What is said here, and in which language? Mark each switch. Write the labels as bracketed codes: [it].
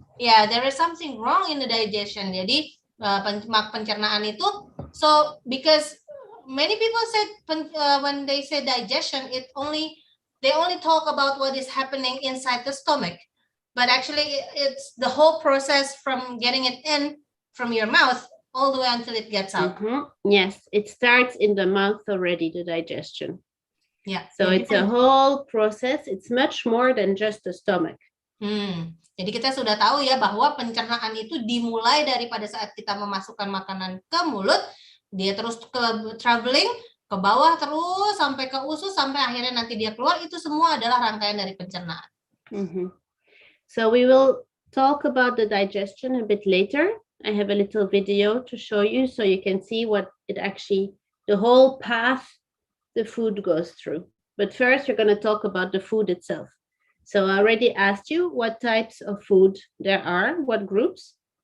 [en] Yeah, there is something wrong in the digestion. [id] Jadi pencernaan itu, [en] so because many people said when they say digestion, they only talk about what is happening inside the stomach, but actually it's the whole process from getting it in from your mouth all the way until it gets out. Yes, it starts in the mouth already, the digestion. Yeah. So it's a whole process. It's much more than just the stomach. [id] Jadi kita sudah tahu ya bahwa pencernaan itu dimulai daripada saat kita memasukkan makanan ke mulut, dia terus ke traveling ke bawah terus sampai ke usus sampai akhirnya nanti dia keluar, itu semua adalah rangkaian dari pencernaan. [en] So we will talk about the digestion a bit later. I have a little video to show you so you can see what it actually, the whole path the food goes through. But first we're going to talk about the food itself. So I already asked you what types of food there are, what groups.